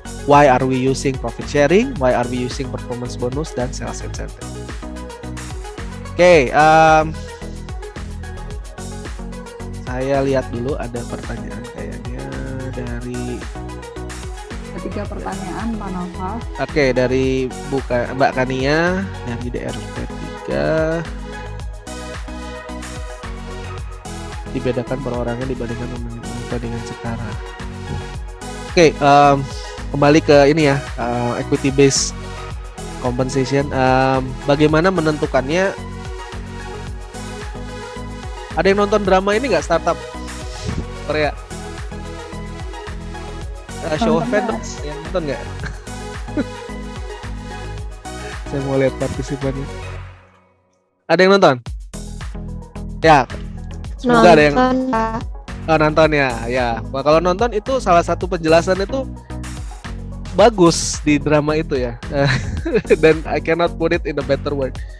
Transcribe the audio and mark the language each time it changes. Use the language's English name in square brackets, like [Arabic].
[English] Why are we using profit sharing? Why are we using performance bonus dan sales incentive? [Indonesian] Oke, saya lihat dulu ada pertanyaan kayaknya dari 3 pertanyaan Pak Nova. Oke, dari Mbak Kania dari DRP3. Dibedakan perorangan dibandingkan dengan setara. Oke, kembali ke ini ya, equity based compensation. Bagaimana menentukannya? Ada yang nonton drama ini nggak, startup Korea? [English] Show of Hands, [Indonesian] yang nonton nggak? Saya mau lihat partisipannya. Ada yang nonton? Ya, semoga ada yang nonton ya. Ya, kalau nonton itu salah satu penjelasan itu bagus di drama itu ya. [English] Dan I cannot put it in a better word.